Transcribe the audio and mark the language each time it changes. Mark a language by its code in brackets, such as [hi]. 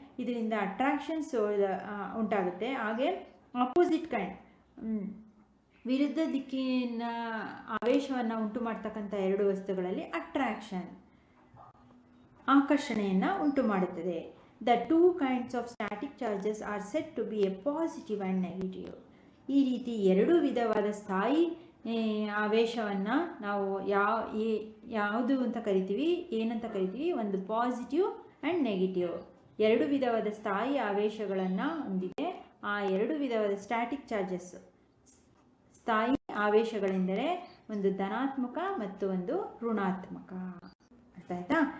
[kn] ಇದರಿಂದ ಅಟ್ರಾಕ್ಷನ್ಸ್ ಉಂಟಾಗುತ್ತೆ. ಹಾಗೆ ಆಪೋಸಿಟ್ ಕೈಂಡ್, ವಿರುದ್ಧ ದಿಕ್ಕಿನ ಆವೇಶವನ್ನು ಉಂಟು ಮಾಡ್ತಕ್ಕಂಥ ಎರಡು ವಸ್ತುಗಳಲ್ಲಿ ಅಟ್ರಾಕ್ಷನ್, ಆಕರ್ಷಣೆಯನ್ನು ಉಂಟು ಮಾಡುತ್ತದೆ. [en] The two kinds of static charges are said to be a positive and negative. [kn] ಈ ರೀತಿ ಎರಡು ವಿಧವಾದ ಸ್ಥಾಯಿ ಆವೇಶವನ್ನು ನಾವು ಯಾವುದು ಅಂತ ಕರಿತೀವಿ, ಏನಂತ ಕರಿತೀವಿ, ಒಂದು ಪಾಸಿಟಿವ್ ಆ್ಯಂಡ್ ನೆಗೆಟಿವ್. ಎರಡು ವಿಧವಾದ ಸ್ಥಾಯಿ ಆವೇಶಗಳನ್ನು ಹೊಂದಿದೆ. ಆ ಎರಡು ವಿಧವಾದ ಸ್ಟ್ಯಾಟಿಕ್ ಚಾರ್ಜಸ್, ಸ್ಥಾಯಿ ಆವೇಶಗಳೆಂದರೆ ಒಂದು ಧನಾತ್ಮಕ ಮತ್ತು ಒಂದು ಋಣಾತ್ಮಕ. ಅರ್ಥ ಆಯ್ತಾ?